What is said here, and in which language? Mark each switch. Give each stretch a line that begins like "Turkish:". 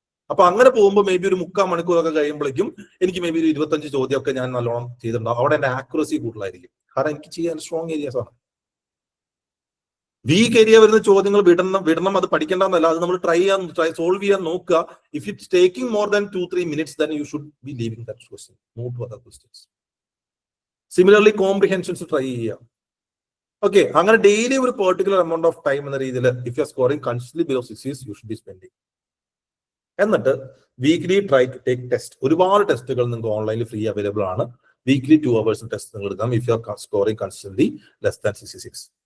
Malayalam: അപ്പൊ അങ്ങനെ പോകുമ്പോൾ മേ ബി ഒരു 3/4 മണിക്കൂറൊക്കെ കഴിയുമ്പോഴേക്കും എനിക്ക് മേ ബി ഒരു 25 ചോദ്യമൊക്കെ ഞാൻ നല്ലോണം ചെയ്തിട്ടുണ്ടാവും. അവിടെ എന്റെ ആക്യുറസി കൂടുതലായിരിക്കും, കാരണം എനിക്ക് ചെയ്യാൻ സ്ട്രോങ് ഏരിയാസ് ആണ്. വീക്ക് ഏരിയ വരുന്ന ചോദ്യങ്ങൾ വിടണം, അത് പഠിക്കേണ്ടെന്നല്ല, അത് നമ്മൾ സോൾവ് ചെയ്യാൻ നോക്കുക.
English: If it's taking more than 2-3 minutes, then you should be leaving that question, move to other questions.
Malayalam: Similarly കോംപ്രിഹെൻഷൻസ് try ചെയ്യുക. ഓക്കെ, അങ്ങനെ ഡെയിലി ഒരു പെർട്ടിക്കുലർ എമൗണ്ട് ഓഫ് ടൈം എന്ന രീതിയിൽ
English: If you are scoring consistently below 60 you should be spending.
Malayalam: എന്നിട്ട് weekly try to take test. ഒരുപാട് ടെസ്റ്റുകൾ നിങ്ങൾക്ക് ഓൺലൈനിൽ ഫ്രീ അവൈലബിൾ ആണ്. വീക്ക്ലി 2 hours ടെസ്റ്റ് നിങ്ങൾ എടുക്കാം
English: If you are scoring consistently less than 66.